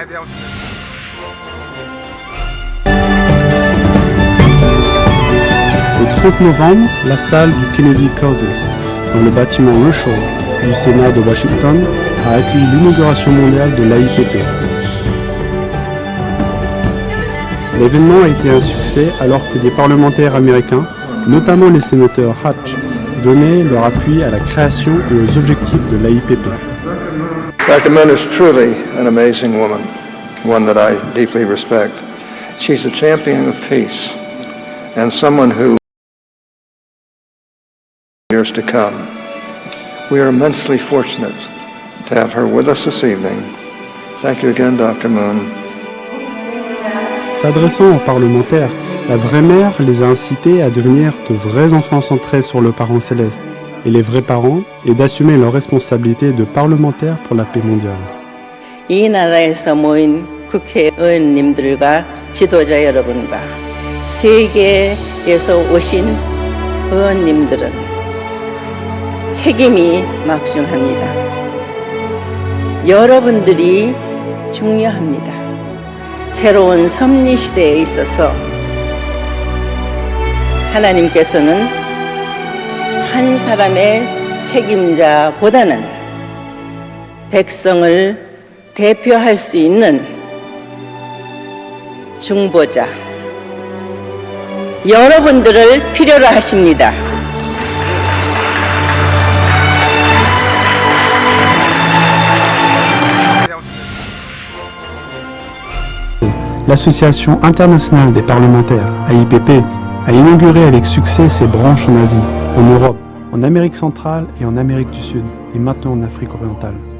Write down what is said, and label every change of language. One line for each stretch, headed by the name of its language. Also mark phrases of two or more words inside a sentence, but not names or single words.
French: Le 30 novembre, la salle du Kennedy Caucus, dans le bâtiment Russell du Sénat de Washington, a accueilli l'inauguration mondiale de l'AIPP. L'événement a été un succès alors que des parlementaires américains, notamment les sénateurs Hatch, donnaient leur appui à la création et aux objectifs de l'AIPP.
English: Dr. Moon is truly an amazing woman, one that I deeply respect. She's a champion of peace and someone who years to come. We are immensely fortunate to have her with us this evening. Thank you again, Dr. Moon.
French: S'adressant aux parlementaires, la vraie mère les a incités à devenir de vrais enfants centrés sur le parent céleste, et les vrais parents, et d'assumer leurs responsabilités de parlementaires pour la paix mondiale.
Korean: 이 나라에서 모인 국회의원님들과 지도자 여러분과 세계에서 오신 의원님들은 책임이 막중합니다. 여러분들이 중요합니다. 새로운 섭리 시대에 있어서 하나님께서는 한 사람의 책임자보다는 백성을 대표할 수 있는 중보자 여러분들을 필요로 하십니다.
French: L'Association internationale des parlementaires, AIPP, a inauguré avec succès ses branches en Asie, en Europe, en Amérique centrale et en Amérique du Sud, et maintenant en Afrique orientale.